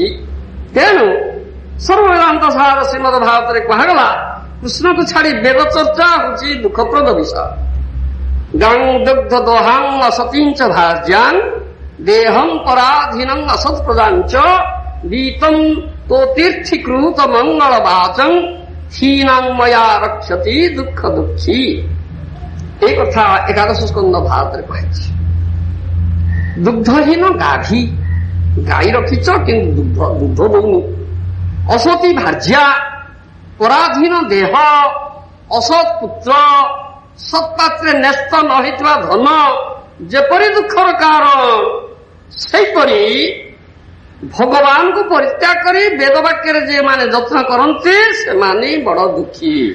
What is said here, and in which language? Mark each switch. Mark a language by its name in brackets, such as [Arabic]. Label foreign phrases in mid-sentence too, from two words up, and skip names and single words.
[Odia] ତେଣୁ ସର୍ବବେଦାନ୍ତ ସାର ଶ୍ରୀମଦ୍ ଭାଗବତରେ କୁହାଗଲା କୃଷ୍ଣକୁ ଛାଡ଼ି ବେଦ ଚର୍ଚ୍ଚା ହେଉଛି ଦୁଃଖପ୍ରଦ ବିଷୟ। [Sanskrit] ଗାଂ ଦଗ୍ଧ ଦୋହାଂ ଅସତୀଞ୍ଚ ଭାର୍ଯ୍ୟାଂ ଦେହଂ ପରାଧୀନଂ ଅସତ୍ ପ୍ରଦାଞ୍ଚ ଗୀତଂ ତୋ ତୀର୍ଥୀକୃତ ମଙ୍ଗଳ ବାଚଂ ହୀନାଂ ମୟା ରକ୍ଷତି ଦୁଃଖ ଦୁଃଖୀ। [Odia] ଏଇ କଥା ଏକାଦଶ ସ୍କନ୍ଧ ভারତରେ କୁହାଯାଇଛି। ଦୁଗ୍ଧହୀନ ଗାଭୀ, ଗାଈ ରଖିଛ କିନ୍ତୁ ଦୁଗ୍ଧ ଦଉନି। ଅସତୀ ଭାର୍ଯ୍ୟା, ପରାଧୀନ ଦେହ, ଅସତ୍ ପୁତ୍ର, ସତ୍ପାତ୍ରେ ନ୍ୟସ୍ତ ନ ହୋଇଥିବା ଧନ ଯେପରି ଦୁଃଖର କାରଣ, ସେହିପରି ଭଗବାନଙ୍କୁ ପରିତ୍ୟାଗ କରି ବେଦ ବାକ୍ୟରେ ଯେଉଁମାନେ ଯତ୍ନ କରନ୍ତି ସେମାନେ ବଡ଼ ଦୁଃଖୀ।